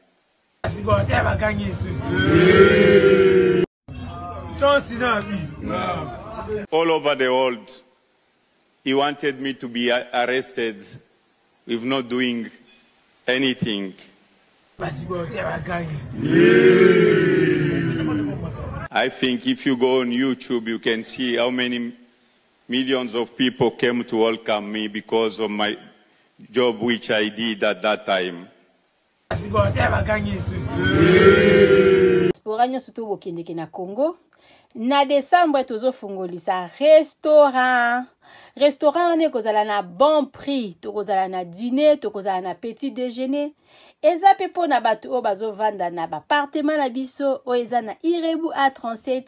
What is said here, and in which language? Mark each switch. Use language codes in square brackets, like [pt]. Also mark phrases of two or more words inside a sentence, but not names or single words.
[en] All over the world, he wanted me to be arrested with not doing anything. I think if you go on YouTube, you can see how many millions of people came to welcome me because of my job which I did at that time. [ln] Diaspora surtout bokendeke na Congo. Na décembre tozo fungolisa restaurant. Restaurant ne kozala na [fr] bon prix, [ln] to kozala na dîner, to kozala na [fr] petit déjeuner. [ln] Eza pepo na bato o bazo vanda na appartement na biso o eza na Irebu A37.